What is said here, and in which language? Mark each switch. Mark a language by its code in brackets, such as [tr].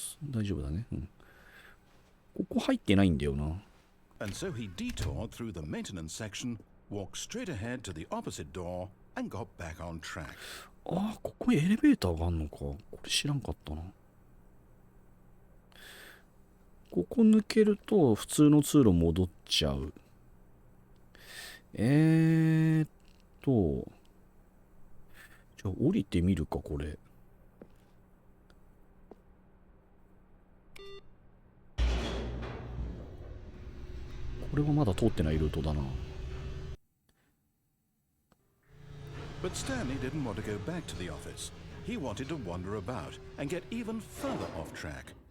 [ja] 大丈夫だね。うん。ここ入ってないんだよな。 [en] And so he detoured through the maintenance section, walked straight ahead to the opposite door, and got back on track. [ja] ああ、ここにエレベーターがあるのか。これ知らんかったな。ここ抜けると普通の通路戻っちゃう。じゃあ降りてみるか、これ。これはまだ通ってないルートだな。 [en] But Stanley didn't want to go back to the office. He wanted to wander about and get even further off track.